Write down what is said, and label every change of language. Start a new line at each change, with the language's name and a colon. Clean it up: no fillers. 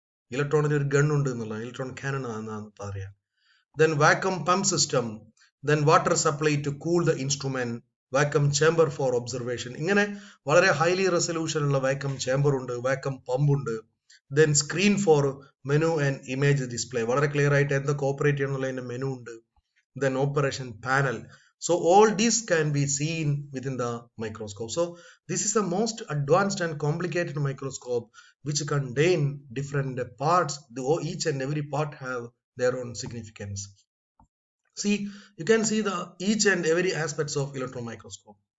Malayalam: Electron ഒരു gun ഉണ്ട് എന്നുള്ള electron cannon ആണെന്നാണ് പറയാ.
English: Then vacuum pump system, then water supply to cool the instrument, vacuum chamber for observation.
Malayalam: ഇങ്ങനെ വളരെ ഹൈലി റെസൊല്യൂഷൻ ഉള്ള വാക്യൂം ചേംബർ ഉണ്ട്, വാക്യൂം പമ്പ് ഉണ്ട്.
English: Then screen for menu and image display.
Malayalam: വളരെ ക്ലിയർ ആയിട്ട് എന്തൊക്കെ ഓപ്പറേറ്റ് ചെയ്യണമെന്നുള്ളതിന്റെ മെനു ഉണ്ട്.
English: Then operation panel. So all these can be seen within the microscope. So this is the most advanced and complicated microscope which contain different parts. Each and every part have their own significance. See, you can see the each and every aspects of electron microscope.